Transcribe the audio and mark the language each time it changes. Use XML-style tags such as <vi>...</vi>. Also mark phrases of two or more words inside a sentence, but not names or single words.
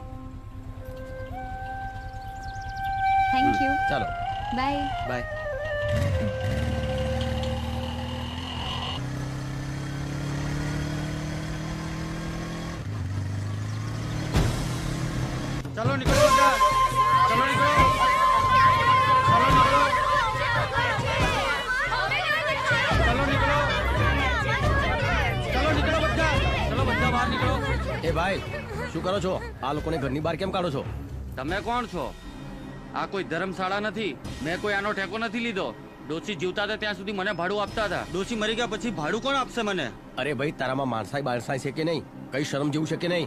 <en>thank you.</en> <gu>ચાલો બાય. બાય.</gu> <hi>चलो निकलो बेटा, चलो निकलो, चलो निकलो, चलो निकलो, चलो निकलो बच्चा, चलो बच्चा बहार निकलो.</hi> <gu>એ ભાઈ શું કરો છો? આ લોકોને ઘરની બહાર કેમ કાઢો છો? તમે કોણ છો? આ કોઈ ધર્મશાળા નથી. મેં કોઈ આનો ટેકો નથી લીધો. ડોશી જીવતા હતા ત્યાં સુધી મને ભાડું આપતા હતા. ડોશી મરી ગયા પછી ભાડું કોણ આપશે મને? અરે ભાઈ તારામાં માણસાઈ બાણસાઈ છે કે નહીં? કઈ શરમ જેવું છે કે નહીં?</gu>